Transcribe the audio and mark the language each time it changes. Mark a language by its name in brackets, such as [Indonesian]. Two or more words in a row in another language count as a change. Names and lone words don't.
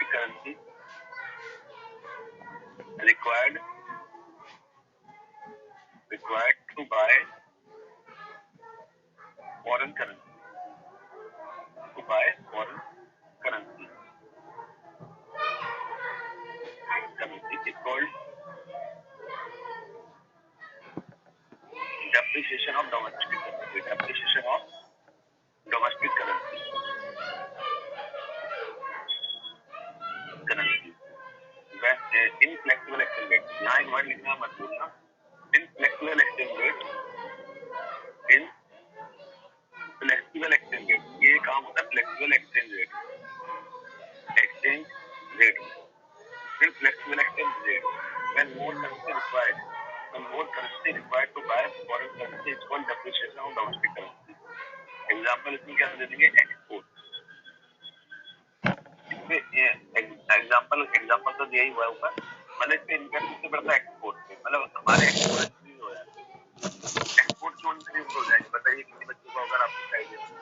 [English] buy foreign currency, currency is called depreciation of domestic currency, depreciation of domestic currency, when inflexible exchange rate, [Hindi] यहाँ एक वर्ड लिखना मत भूलना, [English] inflexible exchange rate, inflexible exchange rate, [Hindi] ये काम होता है [English] flexible exchange rate, inflexible exchange rate, when more currency required to buy foreign currency is called depreciation of domestic currency. [Hindi] एग्जाम्पल इसमें क्या दे देंगे? एक्सपोर्ट। एग्जाम्पल तो यही हुआ ऊपर, मतलब इसमें इनकम सबसे बढ़ता है एक्सपोर्ट से, मतलब हमारे [English] export increase [Hindi] हो जाते हैं। एक्सपोर्ट क्यों इंक्रीज हो जाएंगे बताइए किसी बच्चे को अगर आपको चाहिए?